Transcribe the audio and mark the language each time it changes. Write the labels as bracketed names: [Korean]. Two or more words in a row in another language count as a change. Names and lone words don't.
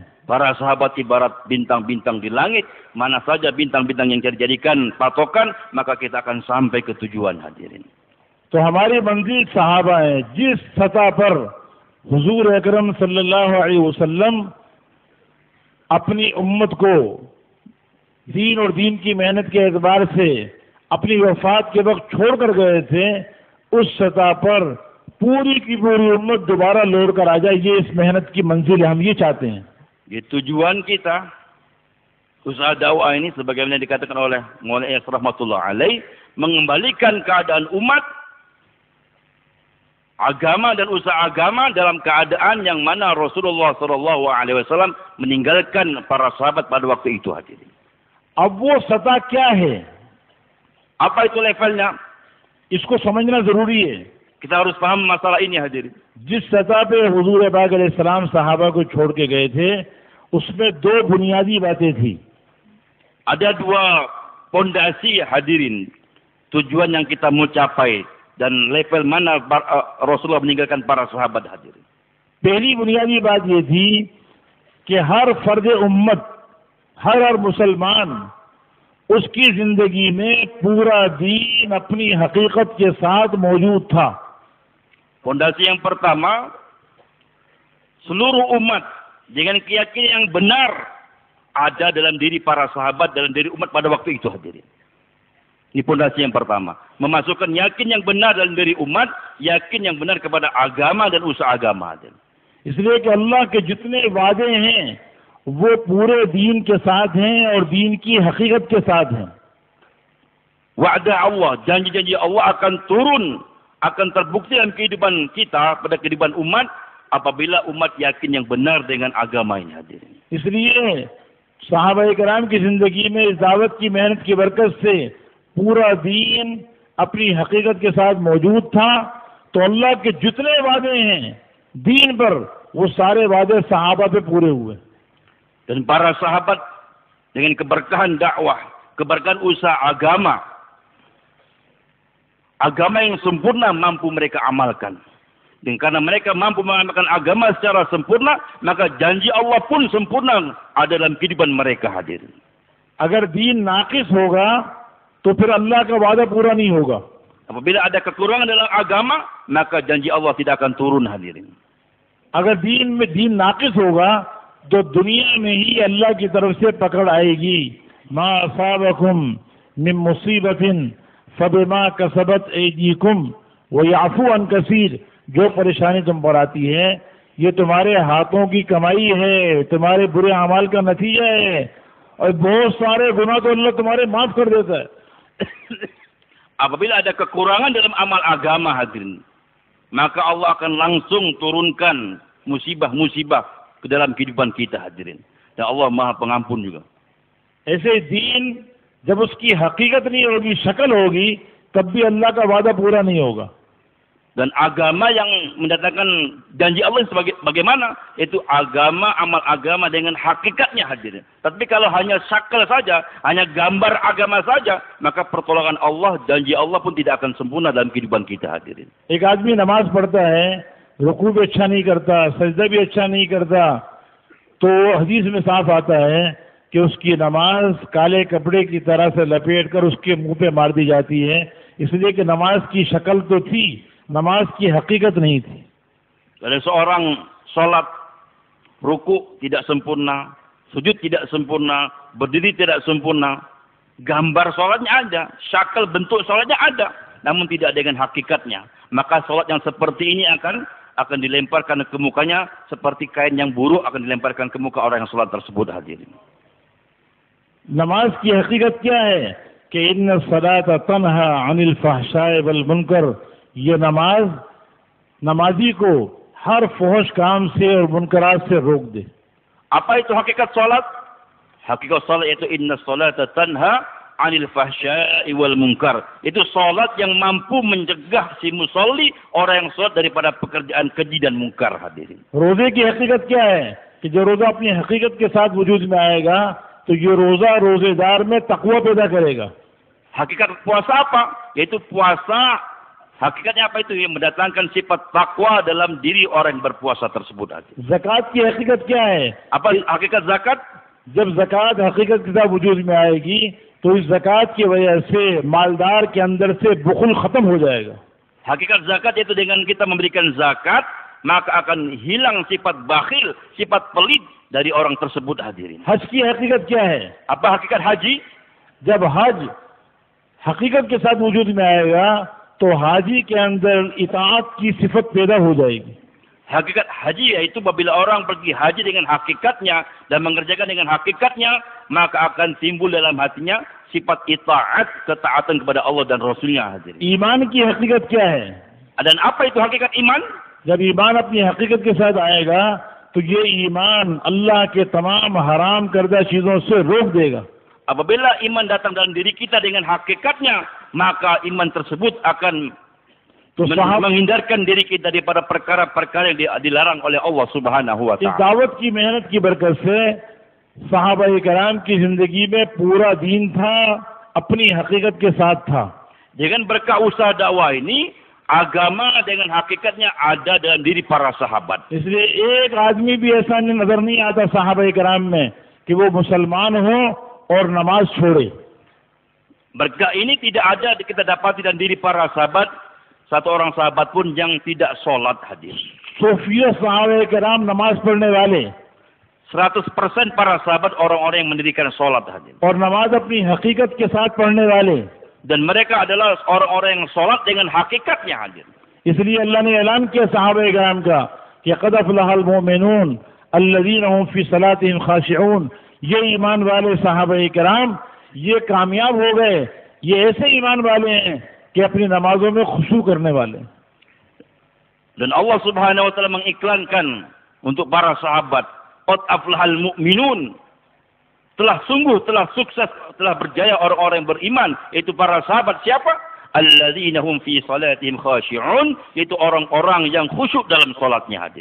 [Indonesian] Para sahabat ibarat bintang-bintang di langit. Mana saja bintang-bintang yang dijadikan patokan, maka kita akan sampai ke tujuan hadirin. [Hindi] तो हमारी मंजिल साहबा है. जिस सतह पर हुजूर अकरम [Arabic] صلى الله عليه وسلم [Hindi] अपनी उम्मत को दीन और दीन की मेहनत के एतबार से अपनी वफात के वक्त छोड़ कर गए थे, उस सतह पर पूरी की पूरी उम्मत दोबारा लौट कर आ जाए. ये इस मेहनत की मंजिल है. हम ये चाहते हैं. [Indonesian] Di tujuan kita, usaha dakwah ini sebagaimana dikatakan oleh Maulana Iyas [Arabic] رحمة الله عليه, [Indonesian] mengembalikan keadaan umat, agama dan usaha agama dalam keadaan yang mana Rasulullah [Arabic] صلى الله عليه وسلم [Indonesian] meninggalkan para sahabat pada waktu itu hadirin. [Hindi] अब वो सतह क्या है? [Indonesian] Apa itu levelnya? [Hindi] इसको समझना जरूरी है. [Indonesian] Kita harus paham masalah ini hadirin. [Hindi] जिस सतह पे हुजूर पाक अलैहिस्सलाम सहाबा को छोड़ के गए थे, उसमें दो बुनियादी बातें थी. [Indonesian] Ada dua pondasi hadirin. Tujuan yang kita mau capai dan level mana Rasulullah meninggalkan para sahabat hadirin. [Hindi] पहली बुनियादी बात ये थी कि हर फर्द उम्मत, हर मुसलमान, उसकी जिंदगी में पूरा दीन अपनी हकीकत के साथ मौजूद था. [Indonesian] Pondasi yang pertama, seluruh umat dengan keyakinan yang benar ada dalam diri para sahabat, dalam diri umat pada waktu itu hadirin. Ini pondasi yang pertama. Memasukkan yakin yang benar dalam diri umat, yakin yang benar kepada agama dan usaha agama hadirin. [Hindi] इसलिए कि अल्लाह के जितने वादे हैं वो पूरे दीन के साथ हैं और दीन की हकीकत के साथ हैं. [Arabic] وعد الله, [Indonesian] janji-janji Allah akan turun, akan terbukti dalam kehidupan kita, pada kehidupan umat, apabila umat yakin yang benar dengan agama ini hadirin. [Hindi] इसलिए सहाबा कराम की जिंदगी में इस दावत की मेहनत की बरकत से पूरा दीन अपनी हकीकत के साथ मौजूद था. तो अल्लाह के जितने वादे हैं दीन पर, वो सारे वादे सहाबा पे पूरे हुए. [Indonesian] Dan para sahabat dengan keberkahan dakwah, keberkahan usaha agama, agama yang sempurna mampu mereka amalkan. Dan karena mereka mampu mengamalkan agama secara sempurna, maka janji Allah pun sempurna ada dalam kehidupan mereka hadirin. [Hindi] अगर दीन नाकिस होगा तो फिर अल्लाह का वादा पूरा नहीं होगा. [Indonesian] Apabila ada kekurangan dalam agama, maka janji Allah tidak akan turun hadirin. [Hindi] अगर दीन में दीन नाकिस होगा तो दुनिया में ही अल्लाह की तरफ से पकड़ आएगी. [Arabic] ما أصابكم من مصيبة فبما كسبت أيديكم ويعفو عن كثير. [Hindi] जो परेशानी तुम पर आती है ये तुम्हारे हाथों की कमाई है, तुम्हारे बुरे अमाल का नतीजा है, और बहुत सारे गुनाह तो अल्लाह तुम्हारे माफ कर देता है. [Indonesian] Apabila ada kekurangan dalam amal agama hadirin, maka Allah akan langsung turunkan musibah-musibah ke dalam kehidupan kita hadirin. Dan Allah Maha Pengampun juga. [Hindi] ऐसे दीन जब उसकी हकीकत नहीं होगी, शक्ल होगी, तब भी अल्लाह का वादा पूरा नहीं होगा. [Indonesian] Dan agama yang mendatangkan janji Allah sebagai bagaimana? Itu agama, amal agama dengan hakikatnya hadirin. Tapi kalau hanya syakal saja, hanya gambar agama saja, maka pertolongan Allah, janji Allah pun tidak akan sempurna dalam kehidupan kita hadirin. [Hindi] एक आदमी नमाज पढ़ता है, रुकू भी अच्छा नहीं करता, सजदा भी अच्छा नहीं करता, तो हदीस में साफ आता है कि उसकी नमाज काले कपड़े की तरह से लपेट कर उसके मुंह पे मार दी जाती है, इसलिए कि नमाज की शक्ल तो थी, नमाज की हकीकत नहीं थी. [Indonesian] Ada seorang sholat, ruku tidak sempurna, sujud tidak sempurna, berdiri tidak sempurna, gambar sholatnya ada, syakal bentuk sholatnya ada, namun tidak dengan hakikatnya. Maka sholat yang seperti ini akan dilemparkan ke mukanya seperti kain yang buruk akan dilemparkan ke muka orang yang sholat tersebut hadirin. [Hindi] नमाज की हकीकत क्या है कि [Arabic] إن الصلاة تنهى عن الفحشاء والمنكر, [Hindi] ये नमाजी को हर फहश काम से और मुनकरात से रोक दे. [Indonesian] Apa itu hakikat salat? Hakikat salat itu [Arabic] إن الصلاة تنهى عن الفحشاء والمنكر. [Indonesian] Itu salat yang mampu mencegah si musalli, orang yang salat, daripada pekerjaan keji dan munkar hadirin. [Hindi] रोजे की हकीकत क्या है कि जो रोजा अपनी हकीकत के साथ वजूद में आएगा तो ये रोजा रोजेदार में तकवा पैदा करेगा. [Indonesian] Hakikat puasa apa? Yaitu puasa, hakikatnya apa itu? Yang mendatangkan sifat takwa dalam diri orang yang berpuasa tersebut. [Hindi] ज़कात की हकीकत क्या है? [Indonesian] Apa hakikat zakat? [Hindi] जब ज़कात हकीकत के साथ वजूद में आएगी तो इस ज़कात की वजह से मालदार के अंदर से बुखल खत्म हो जाएगा. [Indonesian] Hakikat zakat itu dengan kita memberikan zakat, maka akan hilang sifat bakhil, sifat pelit dari orang tersebut hadirin. [Hindi] हज की हकीकत क्या है? [Indonesian] Apa hakikat haji? [Hindi] जब हज हकीकत के साथ वजूद में आएगा तो हाजी के अंदर इताअत की सिफत पैदा हो जाएगी. [Indonesian] Hakikat haji yaitu apabila orang pergi haji dengan hakikatnya dan mengerjakan dengan hakikatnya, maka akan timbul dalam hatinya sifat itaat, ketaatan kepada Allah dan Rasulnya hadirin. [Hindi] ईमान की हकीकत क्या है? [Indonesian] Dan apa itu hakikat iman? [Hindi] जब ईमान अपनी हकीकत के साथ आएगा तो ये ईमान अल्लाह के तमाम हराम करदा चीजों से रोक देगा. [Indonesian] Apabila iman datang dalam diri kita dengan hakikatnya, maka iman tersebut akan menghindarkan diri kita daripada perkara-perkara yang dilarang oleh Allah [Arabic] سبحانه و [Hindi] इस [Indonesian] taala. [Hindi] दावत की मेहनत की बरकत से सहाबा कराम की जिंदगी में पूरा दीन था, अपनी हकीकत के साथ था. [Indonesian] Dengan berkah usaha dakwah ini, agama dengan hakikatnya ada dalam diri para sahabat. [Hindi] इसलिए एक आदमी भी ऐसा नजर नहीं आता सहाबा कराम में कि वो मुसलमान हो और नमाज छोड़े. [Indonesian] Berkah ini tidak ada kita dapati dalam diri para sahabat, satu orang sahabat pun yang tidak sholat hadir. [Hindi] सूफिया सहाबा कराम नमाज पढ़ने वाले [Indonesian] 100% para sahabat orang-orang yang mendirikan sholat hadir. [Hindi] और नमाज अपनी हकीकत के साथ पढ़ने वाले. [Indonesian] Dan mereka adalah orang-orang yang sholat dengan hakikatnya hadir. [Hindi] इसलिए अल्लाह ने ऐलान किया सहाबा कराम का कि [Arabic] قد أفلح المؤمنون الذين هم في صلاتهم خاشعون. [Hindi] ये ईमान वाले सहाबा कराम ये कामयाब हो गए, ये ऐसे ईमान वाले हैं कि अपनी नमाजों में खुशू करने वाले. [Indonesian] Dan Allah [Arabic] سبحانه وتعالى [Indonesian] mengiklankan untuk para sahabat, [Arabic] قد أفلح المؤمنون, [Indonesian] telah sungguh, telah sukses, telah berjaya orang-orang yang beriman, yaitu para sahabat. [Arabic] Siapa? الذين هم في صلاتهم خاشعون, [Indonesian] yaitu orang-orang yang khusyuk dalam salatnya hadir.